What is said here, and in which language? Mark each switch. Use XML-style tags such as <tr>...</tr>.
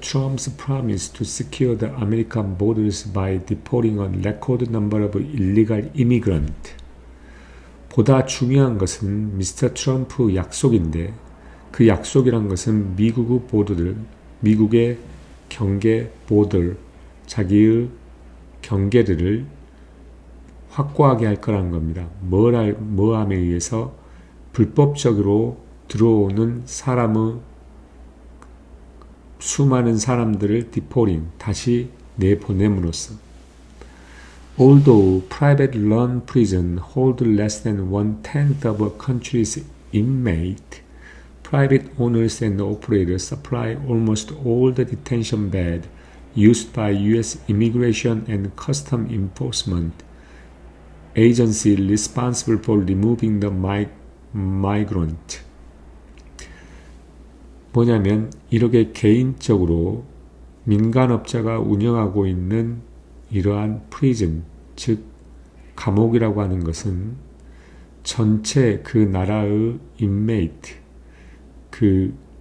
<en>Trump's promise to secure the American borders by deporting a record number of illegal immigrants.</en> <ko>보다 중요한 것은 미스터 트럼프 약속인데 그 약속이란 것은 미국의 보드들, 미국의 경계 보드, 자기의 경계를 확고하게 할 거라는 겁니다. 뭐함에 의해서 불법적으로 들어오는 수많은 사람들을 디포링, 다시 내보냄으로써.</ko> <en>Although private-run prisons hold less than 1/10 of a country's inmates, private owners and operators supply almost all the detention beds used by U.S. Immigration and Customs Enforcement agency responsible for removing the migrant.</en> <ko>뭐냐면 이렇게 개인적으로 민간업자가 운영하고 있는 이러한 프리즌, 즉 감옥이라고 하는 것은 전체 그 나라의 인메이트, 그</ko>